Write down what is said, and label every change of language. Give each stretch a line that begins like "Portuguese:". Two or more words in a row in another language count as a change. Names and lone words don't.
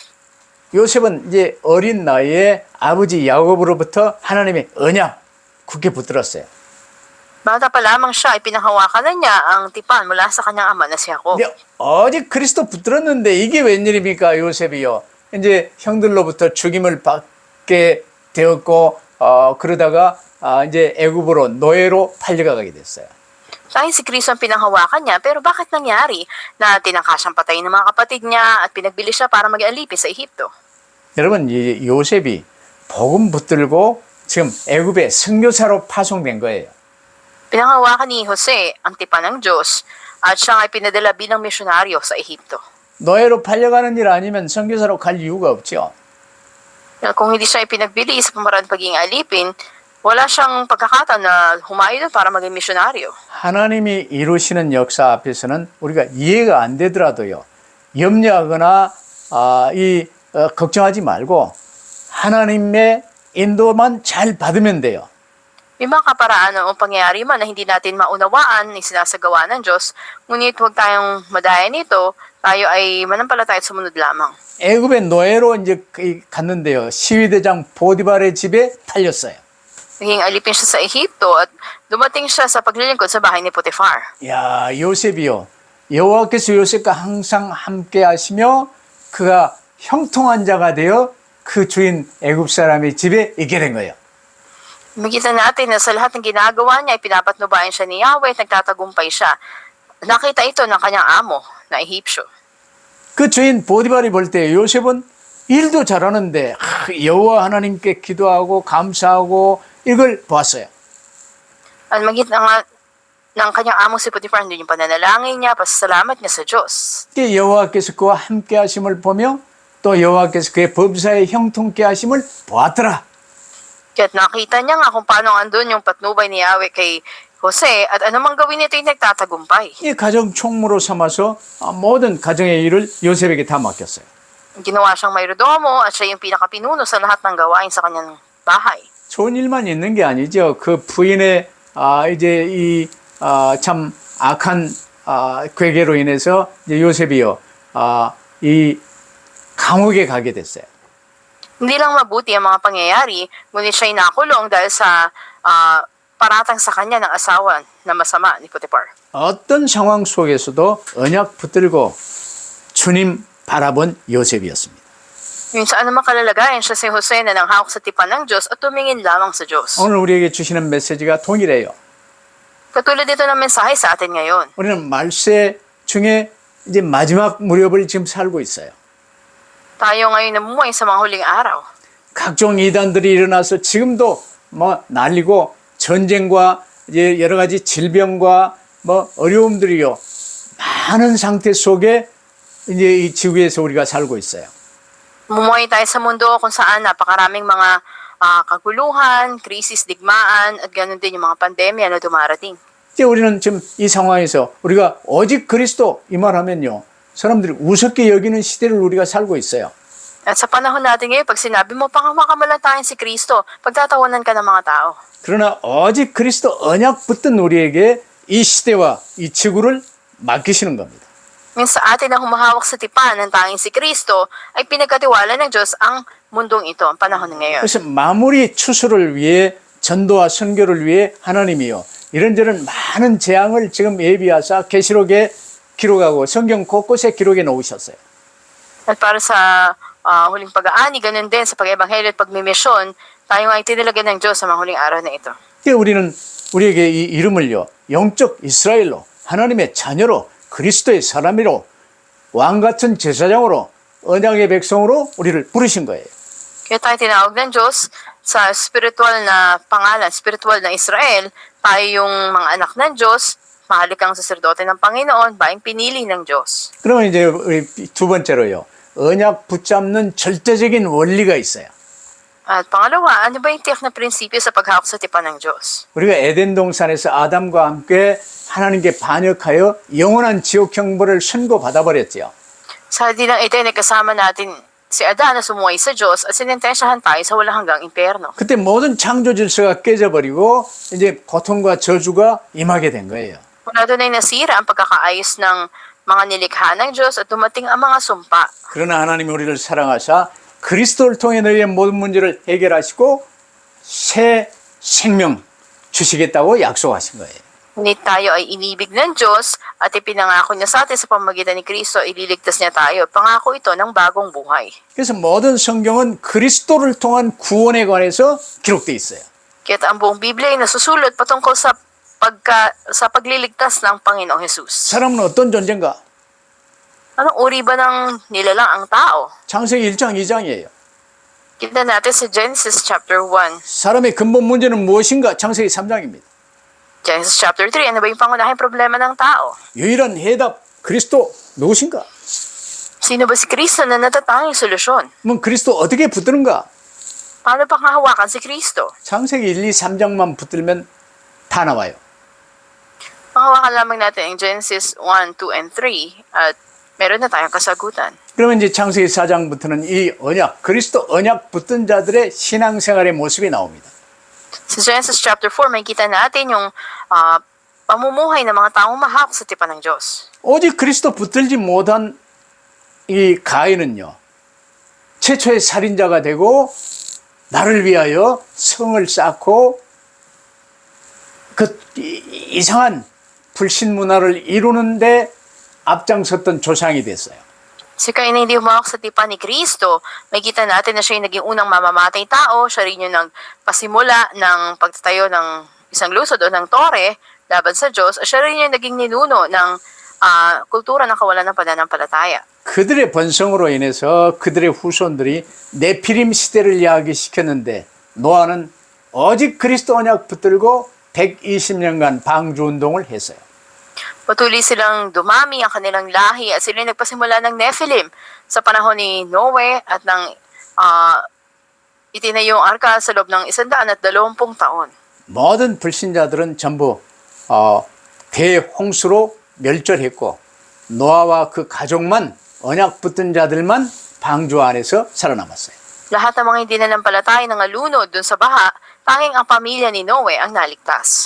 Korean: 요셉은 이제 어린 나이에 아버지 야곱으로부터 하나님의 언약 굳게 붙들었어요.
Filipino: Bata pa lamang siya ay pinanghawakan na niya ang tipan mula sa kanyang ama na si Jacob.
Korean: 근데 어제 그리스도 붙들었는데 이게 웬일입니까 요셉이요? 이제 형들로부터 죽임을 받게 되었고 그러다가 이제 애굽으로 노예로 팔려가게 됐어요.
Filipino: Dahil si Kristo ang pinanghawakan niya, pero bakit nangyari na tinangkasang patayin ng mga kapatid niya at pinagbili siya para maging alipin sa Ehipto?
Korean: 여러분, 이 요셉이 복음 붙들고 지금 애굽에 선교사로 파송된 거예요.
Filipino: Pinanghawakan ni Jose ang tipan ng Diyos at siya ay pinadala bilang misyonaryo sa Ehipto.
Korean: 노예로 팔려가는 일 아니면 선교사로 갈 이유가 없죠.
Filipino: Kung hindi siya ipinagbili sa pamaraan pagiging alipin, wala siyang pagkakataon na humayo doon para maging misyonaryo.
Korean: 하나님이 이루시는 역사 앞에서는 우리가 이해가 안 되더라도요. 염려하거나 걱정하지 말고 하나님의 인도만 잘 받으면 돼요.
Filipino: May mga kaparaan o pangyayari man na hindi natin maunawaan ng sinasagawa ng Diyos, ngunit huwag tayong madaya nito, tayo ay manampalataya at sumunod lamang.
Korean: 애굽의 노예로 이제 갔는데요. 시위대장 보디발의 집에 팔렸어요.
Filipino: Naging alipin siya sa Ehipto at dumating siya sa paglilingkod sa bahay ni Potiphar.
Korean: 야, 요셉이요. 여호와께서 요셉과 항상 함께 하시며 그가 형통한 자가 되어 그 주인 애굽 사람의 집에 있게 된 거예요.
Filipino: Makita natin na sa lahat ng ginagawa niya ay pinapatnubayan siya ni Yahweh at nagtatagumpay siya. Nakita ito ng kanyang amo na Ehipsyo.
Korean: 그 주인 보디발이 볼 때 요셉은 일도 잘하는데 여호와 하나님께 기도하고 감사하고 이걸 보았어요.
Filipino: At magit ng kanyang amo si Potiphar, hindi yung pananalangin niya, pasasalamat niya sa Diyos.
Korean: 여호와께서 그와 함께 하심을 보며 또 여호와께서 그의 범사에 형통케 하심을 보았더라.
Filipino: Kaya't nakita niya nga kung paano andun yung patnubay ni Yahweh kay Jose at anumang gawin nito ay nagtatagumpay.
Korean: 이 가정 총무로 삼아서 모든 가정의 일을 요셉에게 다 맡겼어요.
Filipino: Ginawa siyang mayrodomo at siya yung pinakapinuno sa lahat ng gawain sa kanyang bahay.
Korean: 좋은 일만 있는 게 아니죠. 그 부인의 이제 이 참 악한 괴계로 인해서 이제 요셉이요 이 감옥에 가게 됐어요.
Filipino: Hindi lang mabuti ang mga pangyayari, ngunit siya'y nakulong dahil sa paratang sa kanya ng asawa na masama ni Potiphar.
Korean: 어떤 상황 속에서도 언약 붙들고 주님 바라본 요셉이었습니다.
Filipino: Yun sa anumang kalalagayan, siya si Jose na nanghawak sa tipan ng Diyos at tumingin lamang sa Diyos.
Korean: 오늘 우리에게 주시는 메시지가 동일해요.
Filipino: Katulad dito ng mensahe sa atin ngayon.
Korean: 우리는 말세 중에 이제 마지막 무렵을 지금 살고 있어요.
Filipino: Tayo ngayon namumuhay sa mga huling araw.
Korean: 각종 이단들이 일어나서 지금도 뭐 난리고 전쟁과 이제 여러 가지 질병과 뭐 어려움들이요 많은 상태 속에 이제 이 지구에서 우리가 살고 있어요.
Filipino: Mumuhay tayo sa mundo kung saan napakaraming mga kaguluhan, krisis, digmaan, at ganoon din yung mga pandemya na dumarating.
Korean: 이제 우리는 지금 이 상황에서 우리가 오직 그리스도 이 말하면요. 사람들이 우습게 여기는 시대를 우리가 살고 있어요.
Filipino: At sa panahon natin ngayon, pag sinabi mo, panghawakan tayo si Kristo, pagtatawanan ka ng mga tao.
Korean: 그러나 오직 그리스도 언약 붙든 우리에게 이 시대와 이 지구를 맡기시는 겁니다.
Filipino: Sa atin na humahawak sa tipan ng tanging si Kristo, ay pinagkatiwala ng Diyos ang mundong ito, ang panahon ngayon.
Korean: 그래서 마무리 추수를 위해 전도와 선교를 위해 하나님이요. 이런저런 많은 재앙을 지금 예비하사 계시록에 기록하고 성경 곳곳에 기록해 놓으셨어요.
Filipino: At para sa huling pag-aani, ganun din sa pag-ebanghelyo at pagmimisyon, tayo ay tinilagyan ng Diyos sa mga huling araw na ito.
Korean: 우리는 우리에게 이 이름을요. 영적 이스라엘로 하나님의 자녀로 그리스도의 사람으로 왕같은 제사장으로 언약의 백성으로 우리를 부르신 거예요.
Filipino: Kaya tayo tinawag ng Diyos sa spiritual na pangalan, spiritual na Israel, tayo yung mga anak ng Diyos, mahalikang saserdote ng Panginoon, baing pinili ng Diyos.
Korean: 그러면 이제 우리 두 번째로요. 언약 붙잡는 절대적인 원리가 있어요.
Filipino: At pangalawa, ano ba yung tiyak na prinsipyo sa paghawak sa tipan ng Diyos?
Korean: 우리가 에덴 동산에서 아담과 함께 하나님께 반역하여 영원한 지옥 형벌을 선고받아 버렸지요.
Filipino: Sa dinang Eden, kasama natin si Adan na sumuway sa Diyos at sinintensyahan tayo sa walang hanggang impyerno.
Korean: 그때 모든 창조 질서가 깨져버리고 이제 고통과 저주가 임하게 된 거예요.
Filipino: Mula doon ay nasira ang pagkakaayos ng mga nilikha ng Diyos at dumating ang mga sumpa.
Korean: 그러나 하나님이 우리를 사랑하사 그리스도를 통해 너희의 모든 문제를 해결하시고 새 생명 주시겠다고 약속하신 거예요.
Filipino: Ngunit tayo ay inibig ng Diyos at ipinangako niya sa atin sa pamamagitan ni Kristo, ililigtas niya tayo. Pangako ito ng bagong buhay.
Korean: 그래서 모든 성경은 그리스도를 통한 구원에 관해서 기록되어 있어요.
Filipino: Kaya't ang buong Biblia ay nasusulat patungkol sa pagliligtas ng Panginoong Jesus.
Korean: 사람은 어떤 존재인가?
Filipino: Anong uri ba ng nilalang ang tao?
Korean: 창세기 1장 2장이에요.
Filipino: Kita natin sa Genesis chapter 1.
Korean: 사람의 근본 문제는 무엇인가? 창세기 3장입니다.
Filipino: Genesis chapter 3, ano ba yung pangunahing problema ng tao?
Korean: 유일한 해답, 그리스도 누구신가?
Filipino: Sino ba si Kristo na natatanging solusyon?
Korean: 그럼 그리스도 어떻게 붙드는가?
Filipino: Paano pa hawakan si Kristo?
Korean: 창세기 1, 2, 3장만 붙들면 다 나와요.
Filipino: Panghawakan lamang natin ang Genesis 1, 2, and 3 at meron na tayong kasagutan.
Korean: 그러면 이제 창세기 4장부터는 이 언약, 그리스도 언약 붙든 자들의 신앙생활의 모습이 나옵니다.
Filipino: Sa Genesis chapter 4, makikita natin yung pamumuhay ng mga taong mahak sa tipan ng Diyos.
Korean: 오직 그리스도 붙들지 못한 이 가인은요, 최초의 살인자가 되고 나를 위하여 성을 쌓고 그 이상한 불신 문화를 이루는데 앞장섰던 조상이 됐어요.
Filipino: Si Cain na hindi humawak sa tipan ni Kristo, makikita natin na siya yung naging unang mamamatay tao, siya rin yung nagpasimula ng pagtatayo ng isang lusod o ng tore laban sa Diyos, siya rin yung naging ninuno ng kultura ng kawalan ng pananampalataya.
Korean: 그들의 번성으로 인해서 그들의 후손들이 네피림 시대를 야기시켰는데 노아는 오직 그리스도 언약 붙들고 120년간 방주운동을 했어요.
Filipino: Patuloy silang dumami ang kanilang lahi at sila nagpasimula ng Nephilim sa panahon ni Noe at nang itinayo ang arka sa loob ng 120 taon.
Korean: 모든 불신자들은 전부 대홍수로 멸절했고 노아와 그 가족만 언약 붙든 자들만 방주 안에서 살아남았어요.
Filipino: Lahat ng mga hindi nanampalataya ng alunod dun sa baha, tanging ang pamilya ni Noe ang naligtas.